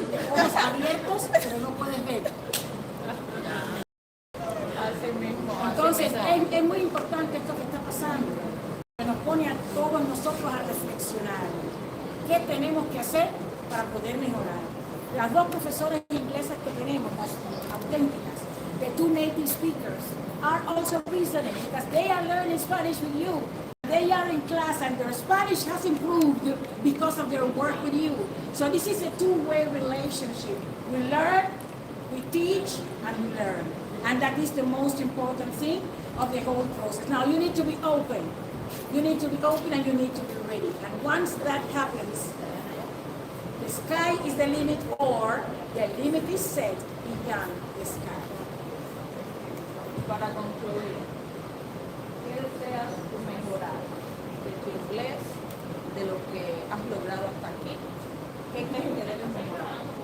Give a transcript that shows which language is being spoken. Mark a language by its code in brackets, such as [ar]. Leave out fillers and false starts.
[es] Ojos abiertos, pero no puedes ver. Entonces, es muy importante esto que está pasando, que nos pone a todos nosotros a reflexionar. ¿Qué tenemos que hacer para poder mejorar? Las dos profesoras inglesas que tenemos, las auténticas, [en] the two native speakers, are also reasoning because they are learning Spanish with you. They are in class and their Spanish has improved because of their work with you. So this is a two-way relationship. We learn We teach and we learn. And that is the most important thing of the whole process. Now, you need to be open. You need to be open and you need to be ready. And once that happens, the sky is the limit, or the limit is set beyond the sky. [es] Para concluir, ¿qué deseas mejorar de tu inglés, de lo que has logrado hasta aquí? ¿Qué crees que debes mejorar?